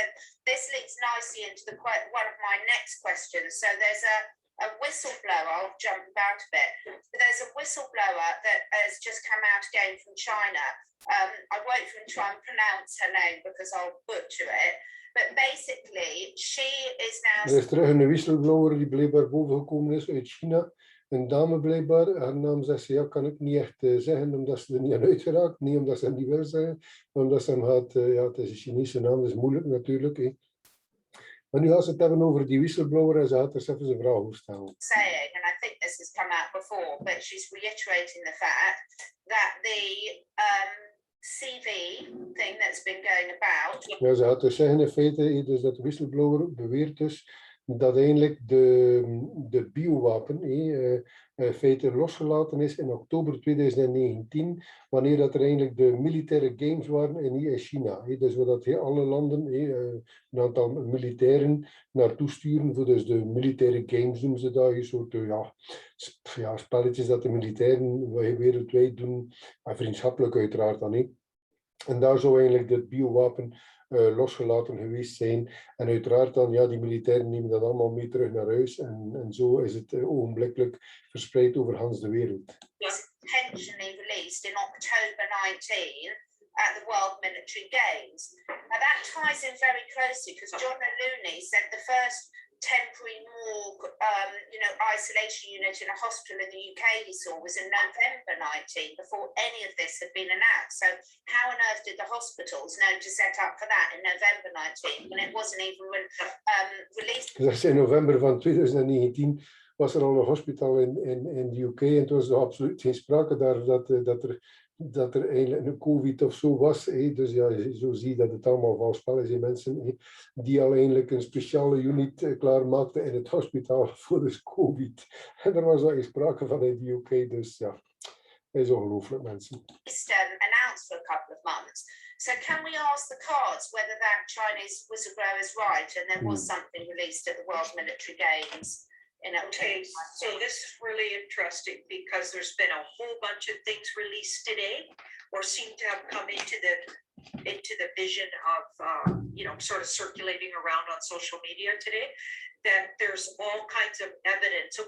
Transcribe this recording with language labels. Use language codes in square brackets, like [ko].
[en] And this leads nicely into one of my next questions. So there's a whistleblower, I'll jump about a bit. There's a whistleblower that has just come out again from China. I won't even try and pronounce her name because I'll butcher it. But basically, she is now... [nl] Er is terug een whistleblower die blijkbaar bovengekomen is uit China. Een dame blijkbaar. Haar naam zegt ze, kan ik niet echt zeggen, omdat ze er niet aan uitgeraakt. Niet omdat ze hem niet wil zeggen, maar omdat ze hem gaat... het is een Chinese naam, dat is moeilijk natuurlijk. Maar nu gaan ze het hebben over die whistleblower en ze gaat er eens even een vraag over stellen. [en] Saying, and I think this has come out before, but she's reiterating the fact that the CV thing that's been going about. [nl] Ja, ze gaat dus zeggen in feite, dus dat de whistleblower beweert dus dat eigenlijk de biowapen in feite losgelaten is in oktober 2019, wanneer dat er eigenlijk de militaire games waren in China. Dus waar dat alle landen een aantal militairen naartoe sturen voor dus de militaire games noemen ze dat, een soort spelletjes dat de militairen wereldwijd doen, vriendschappelijk uiteraard dan niet. En daar zou eigenlijk het biowapen losgelaten geweest zijn. En uiteraard dan, die militairen nemen dat allemaal mee terug naar huis. En zo is het ogenblikkelijk verspreid over Hans de wereld. [en] Was intentionally released in October 19 at the World Military Games. Now that ties in very closely because John O'Looney said the first temporary morgue, isolation unit in a hospital in the UK he saw was in November 19, before any of this had been announced. So how on earth did the hospitals know to set up for that in November 19 when it wasn't even released? [nl] Dus in november van 2019 was er al een hospitaal in de UK en het was er absoluut geen sprake daar dat er eigenlijk een COVID of zo was. Dus ja, zo zie je dat het allemaal vals spel is. Mensen die al eigenlijk een speciale unit klaarmaakten in het hospitaal voor de COVID. En daar was al geen sprake van in de UK. Dus ja, dat is ongelooflijk, mensen. [en] Announced for a couple of months. So can we ask the cards whether that Chinese whistleblower is right and there was something released at the World Military Games? Okay, so this is really interesting because there's been a whole bunch of things released today or seem to have come into the vision of sort of circulating around on social media today, that there's all kinds of evidence.